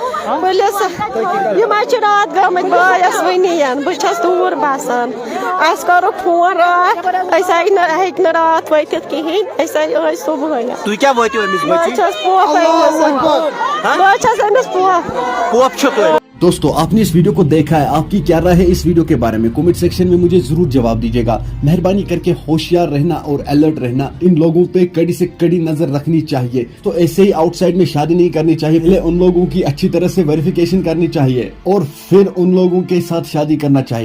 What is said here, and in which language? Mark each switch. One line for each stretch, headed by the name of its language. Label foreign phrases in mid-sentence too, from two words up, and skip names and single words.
Kashmiri: یِم حظ چھِ راتھ گٔمٕتۍ بٲیس وٕنی بہٕ چھَس دوٗر بسان اَسہِ کوٚرُکھ فون راتھ أسۍ ہیٚکۍ نہٕ راتھ وٲتِتھ کِہیٖنۍ أسۍ ٲسۍ صُبحٲے تُہۍ کیٛاہ وٲتِو أمِس بہٕ بٔچی چھَس أمِس پوپ چھُ تُہۍ
Hindi: दोस्तों आपने इस वीडियो को देखा है, आपकी क्या राय है इस वीडियो के बारे में कमेंट सेक्शन में मुझे जरूर जवाब दीजिएगा। मेहरबानी करके होशियार रहना और अलर्ट रहना, इन लोगों पे कड़ी से कड़ी नजर रखनी चाहिए। तो ऐसे ही आउटसाइड में शादी नहीं करनी चाहिए, पहले उन लोगों की अच्छी तरह से वेरिफिकेशन करनी चाहिए और फिर उन लोगों के साथ शादी करना चाहिए।